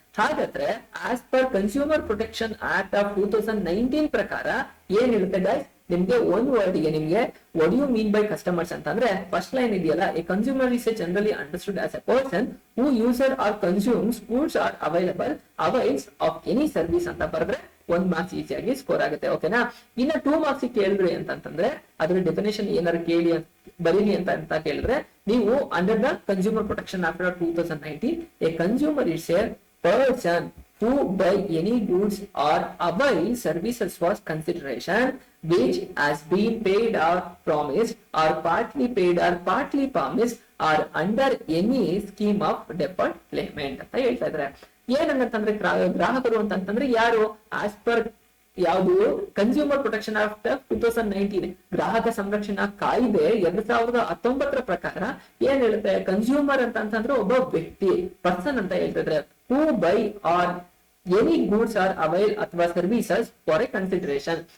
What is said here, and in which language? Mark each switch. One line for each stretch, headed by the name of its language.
Kannada: ಹಾಗಾದ್ರೆ as per consumer protection act of 2019 ಪ್ರಕಾರ ಏನ್ ಹೇಳುತ್ತೆ ಗೈಸ್? ನಿಮ್ಗೆ ಒಂದ್ ವರ್ಡ್ ಗೆ ನಿಮ್ಗೆ what you mean by customers ಅಂತಂದ್ರೆ ಫಸ್ಟ್ ಲೈನ್ ಇದೆಯಲ್ಲ,
English: a consumer is a generally understood as a person who user or consumes goods or avails of any service
Kannada: ಅಂತ ಬರೆದ್ರೆ 1 ಮಾರ್ಕ್ಸ್ ಈಸಿಯಾಗಿ ಸ್ಕೋರ್ ಆಗುತ್ತೆ. ಓಕೆನಾ? ಇನ್ನ 2 ಮಾರ್ಕ್ಸ್ ಕೇಳಿದ್ರಿ ಅಂತಂದ್ರೆ ಅದ್ರ ಡೆಫಿನೇಷನ್ ಏನಾರು ಕೇಳಿ ಬರೀಲಿ ಅಂತ ಕೇಳಿದ್ರೆ, ನೀವು
English: under the consumer protection act of 2019 a consumer is a person who buy any goods or avail services for consideration which has been paid or promised or partly paid or partly promised or under any scheme of deferred payment
Kannada: ಅಂತ ಹೇಳ್ತಾ ಇದ್ದಾರೆ. ಏನಂತಂದ್ರೆ ಗ್ರಾಹಕರು ಅಂತಂದ್ರೆ ಯಾರು? As per ಯಾವುದು consumer protection act 2019 ಗ್ರಾಹಕ ಸಂರಕ್ಷಣಾ ಕಾಯ್ದೆ 2019 ಪ್ರಕಾರ ಏನ್ ಹೇಳುತ್ತೆ? ಕನ್ಸ್ಯೂಮರ್ ಅಂತಂದ್ರೆ ಒಬ್ಬ ವ್ಯಕ್ತಿ, ಪರ್ಸನ್ ಅಂತ ಹೇಳ್ತಿದ್ರೆ.
English: Who buy or any goods or avail ಅಥವಾ services for a consideration.